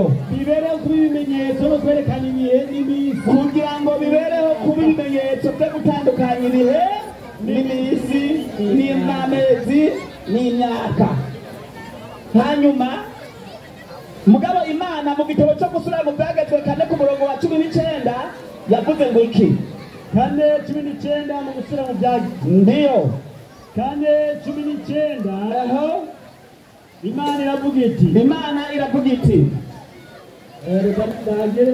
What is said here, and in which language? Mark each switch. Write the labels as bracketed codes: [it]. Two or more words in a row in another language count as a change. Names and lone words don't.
[rn] bibereho kuba ibimenyetso no kwerekana ibihe n'iminsi, kugira ngo bibereho kuba ibimenyetso byo gutandukanya ibihe n'iminsi n'amezi n'imyaka. hanyuma mugabo Imana mu gitabo cyo gusura mu Byagezwe 4 ku murongo wa 19 yavuze ngo iki? 4:19 mu gusura mu Byagezwe. Ndiyo 4:19 Imana iravuga iti reka ndagere